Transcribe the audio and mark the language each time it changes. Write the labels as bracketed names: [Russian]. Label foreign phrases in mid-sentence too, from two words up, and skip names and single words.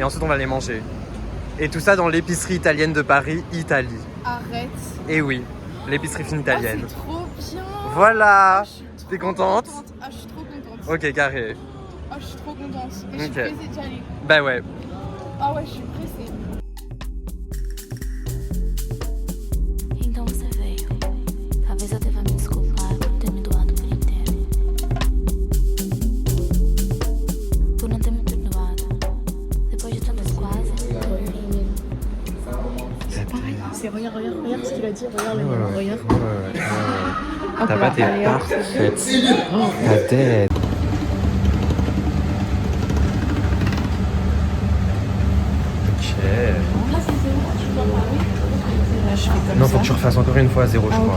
[French] Et ensuite, on va les manger. Et tout ça dans l'épicerie italienne de Paris, Italie. Arrête. Et oui, l'épicerie fine italienne. Ah, c'est trop bien. Voilà. Ah, t'es contente? Ah, je suis trop contente. Ok, carré. Ah, je suis trop contente. Et je suis Okay. pressée d'y aller. Bah ouais. Ah ouais, je suis pressée. [Portuguese] Então você veio. Talvez eu deva me desculpar por ter me doado por inteiro. Por não ter me perdoado. Depois de tantas quase. [French] C'est pareil. C'est regarde ce qu'il a dit. Regarde le moment, regarde. Ta pâte est parfaite. Ta tête. Non, faut que tu refasses encore une fois à zéro, je crois.